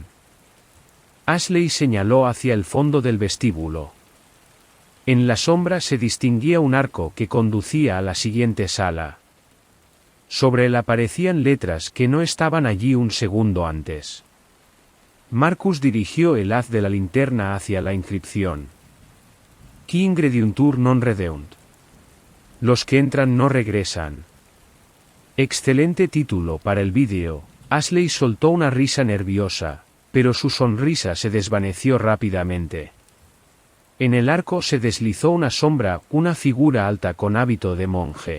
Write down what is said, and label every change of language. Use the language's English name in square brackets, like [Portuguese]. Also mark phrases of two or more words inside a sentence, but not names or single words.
[Spanish] Ashley señaló hacia el fondo del vestíbulo. En la sombra se distinguía un arco que conducía a la siguiente sala. Sobre él aparecían letras que no estaban allí un segundo antes. Marcus dirigió el haz de la linterna hacia la inscripción. [Latin] Qui ingrediuntur non redeunt. [Spanish] Los que entran no regresan. Excelente título para el vídeo. Ashley soltó una risa nerviosa, pero su sonrisa se desvaneció rápidamente. En el arco se deslizó una sombra, una figura alta con hábito de monje.